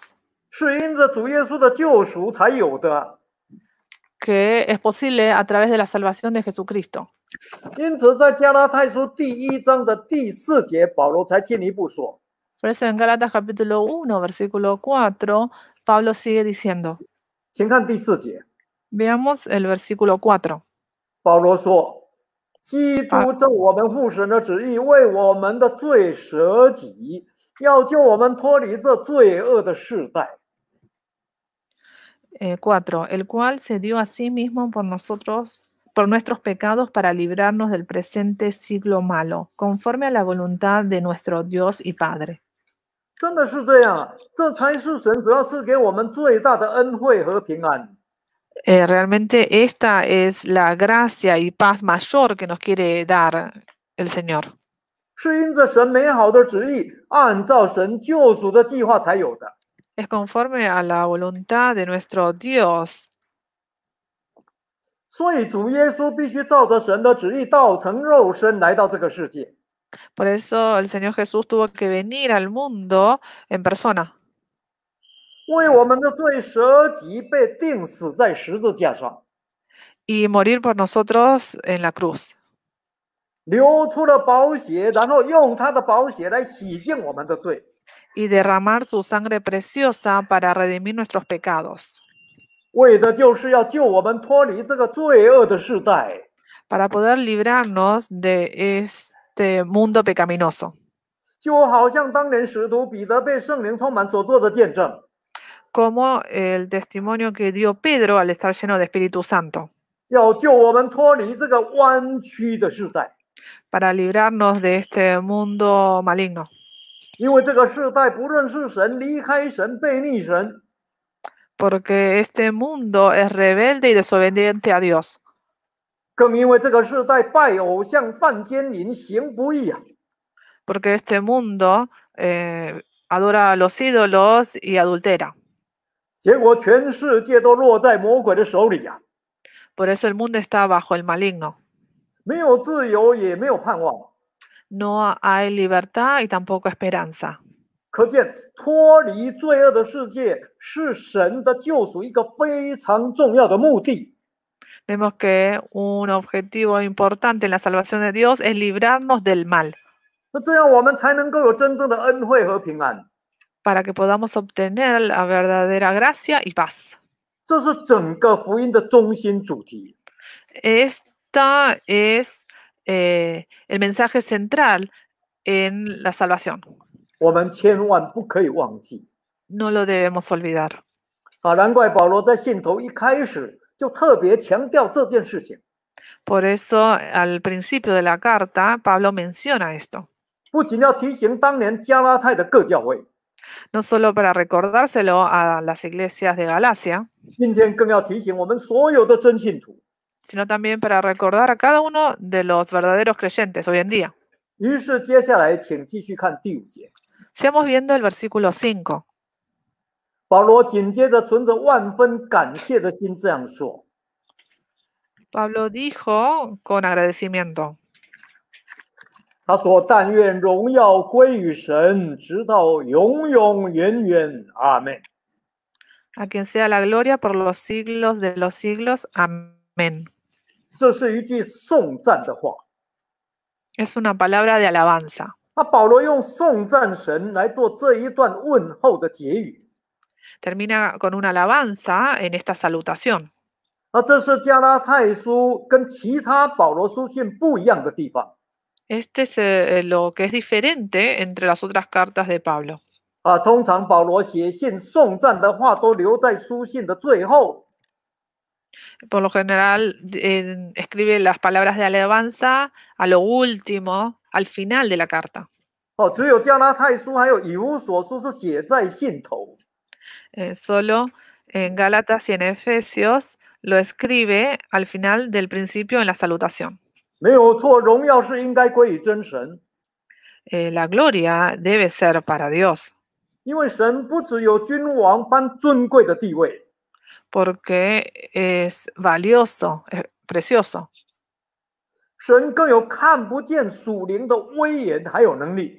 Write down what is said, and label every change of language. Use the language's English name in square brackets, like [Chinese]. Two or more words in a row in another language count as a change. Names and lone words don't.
[Chinese] 是因着主耶稣的救赎才有的。 [Spanish] que es posible a través de la salvación de Jesucristo. [Chinese] 因此，在加拉太书第1章的第4节，保罗才进一步说： [Spanish] Por eso en Gálatas capítulo 1, versículo 4, Pablo sigue diciendo, [Chinese] 请看第4节， [Spanish] veamos el versículo 4. [Chinese] 保罗说：“基督照我们父神的旨意，为我们的罪舍己，要救我们脱离这罪恶的世代。” [Spanish] 4. El cual se dio a sí mismo por nosotros, por nuestros pecados, para librarnos del presente siglo malo, conforme a la voluntad de nuestro Dios y Padre. [Chinese] 真的是这样啊！这才是神主要赐给我们最大的恩惠和平安。 [Spanish] Realmente esta es la gracia y paz mayor que nos quiere dar el Señor. [Chinese] 是因着神美好的旨意，按照神救赎的计划才有的。 [Spanish] es conforme a la voluntad de nuestro Dios. [Chinese] 所以主耶稣必须照着神的旨意道成肉身来到这个世界， [Spanish] Por eso el Señor Jesús tuvo que venir al mundo en persona [Chinese] 为我们的罪舍己，被钉死在十字架上， [Spanish] y morir por nosotros en la cruz. [Chinese] 流出了宝血，然后用他的宝血来洗净我们的罪。 [Spanish] Y derramar su sangre preciosa para redimir nuestros pecados, [Chinese] 为的就是要救我们脱离这个罪恶的世代， [Spanish] para poder librarnos de este mundo pecaminoso. [Chinese] 就好像当年使徒彼得被圣灵充满所做的见证， [Spanish] Como el testimonio que dio Pedro al estar lleno de Espíritu Santo, [Chinese] 要救我们脱离这个弯曲的世代， [Spanish] para librarnos de este mundo maligno. [Chinese] 因为这个世代不认识神，离开神，背逆神， [Spanish] Porque este mundo es rebelde y desobediente a Dios. [Chinese] 更因为这个世代拜偶像、犯奸淫、行不义啊！ [Spanish] Porque este mundo adora a los ídolos y adultera. [Chinese] 结果全世界都落在魔鬼的手里呀、 [Spanish] Por eso el mundo está bajo el maligno. [Chinese] 没有自由，也没有盼望。 [Spanish] No hay libertad y tampoco esperanza. [Chinese] 可见脱离罪恶的世界是神的救赎一个非常重要的目的。 [Spanish] Vemos que un objetivo importante en la salvación de Dios es librarnos del mal, [Chinese] 那这样我们才能够有真正的恩惠和平安。 [Spanish] para que podamos obtener la verdadera gracia y paz. [Chinese] 这是整个福音的中心主题。 [Spanish] Esta es el mensaje central en la salvación. [Chinese] 我们千万不可以忘记 [Spanish] No lo debemos olvidar. 啊！ [Chinese] 难怪保罗在信头一开始就特别强调这件事情， [Spanish] Por eso, al principio de la carta, Pablo menciona esto, [Chinese] 不仅要提醒当年加拉太的各教会， [Spanish] no solo para recordárselo a las iglesias de Galacia, [Chinese] 今天更要提醒我们所有的真信徒。 [Spanish] sino también para recordar a cada uno de los verdaderos creyentes hoy en día. [Chinese] 于是接下来，请继续看第5节。 [Spanish] Sigamos viendo el versículo 5. [Chinese] 保罗紧接着存着万分感谢的心这样说 [Spanish] Pablo dijo con agradecimiento: [Chinese] 他说：“但愿荣耀归于神，直到永永远远。阿门。” [Spanish] A quien sea la gloria por los siglos de los siglos. Amén. [Chinese] 这是一句颂赞的话。 [Spanish] Es una palabra de alabanza. [Chinese] 那保罗用颂赞神来做这一段问候的结语。 [Spanish] Termina con una alabanza en esta salutación. [Chinese] 那这是加拉太书跟其他保罗书信不一样的地方。 [Spanish] Este es lo que es diferente entre las otras cartas de Pablo. [Chinese] 通常保罗写信颂赞的话都留在书信的最后。 [Spanish] Por lo general, escribe las palabras de alabanza a lo último, al final de la carta. [Chinese] 只有加拉太书还有以弗所书是写在信头。 [Spanish] Solo en Gálatas y en Efesios lo escribe al final del principio en la salutación. [Chinese] 没有错，荣耀是应该归于真神， [Spanish] La gloria debe ser para Dios, [Chinese] 因为神不只有君王般尊贵的地位， [Spanish] porque es valioso, es precioso. [Chinese] 神更有看不见属灵的威严还有能力。